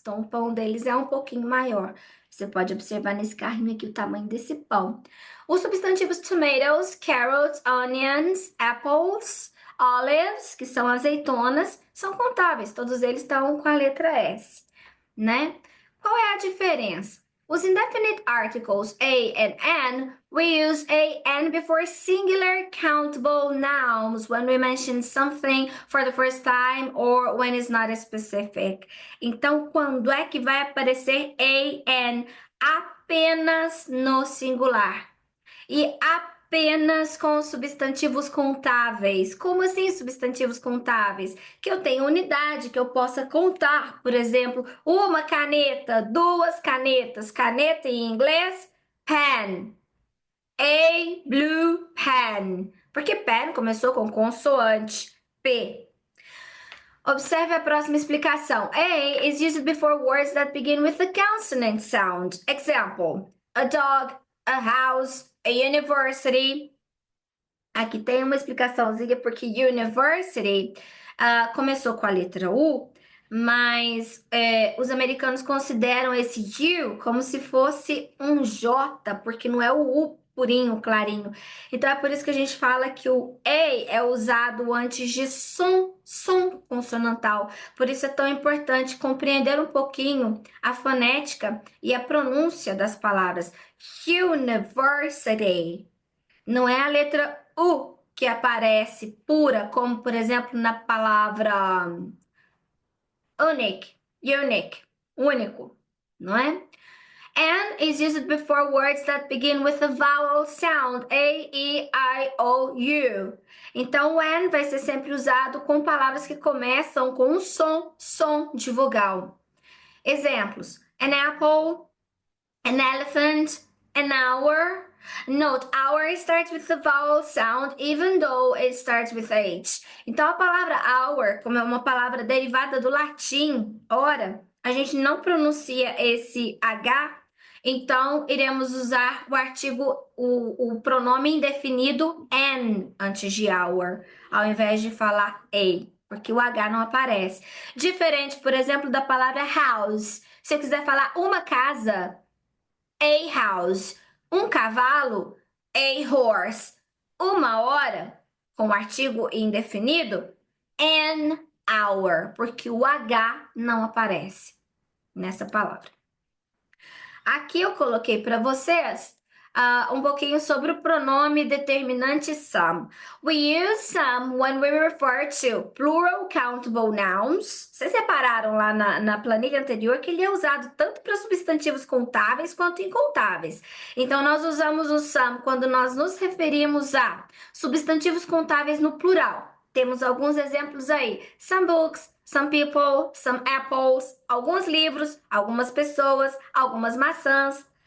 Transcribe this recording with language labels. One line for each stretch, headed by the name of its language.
Portuguese: Então, o pão deles é um pouquinho maior. Você pode observar nesse carrinho aqui o tamanho desse pão. Os substantivos tomatoes, carrots, onions, apples, olives, que são azeitonas, são contáveis. Todos eles estão com a letra S, né? Qual é a diferença?
English: Os indefinite articles a and n, we use a and before singular countable nouns when we mention something for the first time or when it's not specific.
Portuguese: Então, quando é que vai aparecer a and? Apenas no singular. E apenas com substantivos contáveis. Como assim substantivos contáveis? Que eu tenho unidade, que eu possa contar. Por exemplo, uma caneta, duas canetas. Caneta em inglês, pen.
English: A blue pen.
Portuguese: Porque pen começou com consoante P. Observe a próxima explicação.
English: A is used before words that begin with a consonant sound. Example: a dog, a house, a university.
Portuguese: Aqui tem uma explicaçãozinha porque university começou com a letra U, mas os americanos consideram esse U como se fosse um J, porque não é o U purinho, clarinho. Então é por isso que a gente fala que o A é usado antes de som consonantal. Por isso é tão importante compreender um pouquinho a fonética e a pronúncia das palavras. University. Não é a letra U que aparece pura, como por exemplo na palavra unique, único, não é?
English: And is used before words that begin with a vowel sound, A, E, I, O, U.
Portuguese: Então, o and vai ser sempre usado com palavras que começam com um som de vogal.
English: Exemplos: an apple, an elephant, an hour. Note, hour starts with the vowel sound, even though it starts with H.
Portuguese: Então, a palavra hour, como é uma palavra derivada do latim, hora, a gente não pronuncia esse H, então iremos usar o artigo, o pronome indefinido an antes de hour, ao invés de falar a, porque o H não aparece. Diferente, por exemplo, da palavra house. Se eu quiser falar uma casa,
English: a house.
Portuguese: Um cavalo,
English: a horse.
Portuguese: Uma hora, com o artigo indefinido,
English: an hour,
Portuguese: porque o H não aparece nessa palavra. Aqui eu coloquei para vocês um pouquinho sobre o pronome determinante some.
English: We use some when we refer to plural countable nouns.
Portuguese: Vocês repararam lá na planilha anterior que ele é usado tanto para substantivos contáveis quanto incontáveis. Então, nós usamos o some quando nós nos referimos a substantivos contáveis no plural. Temos alguns exemplos aí.
English: Some books, some people, some apples,
Portuguese: alguns livros, algumas pessoas, algumas maçãs.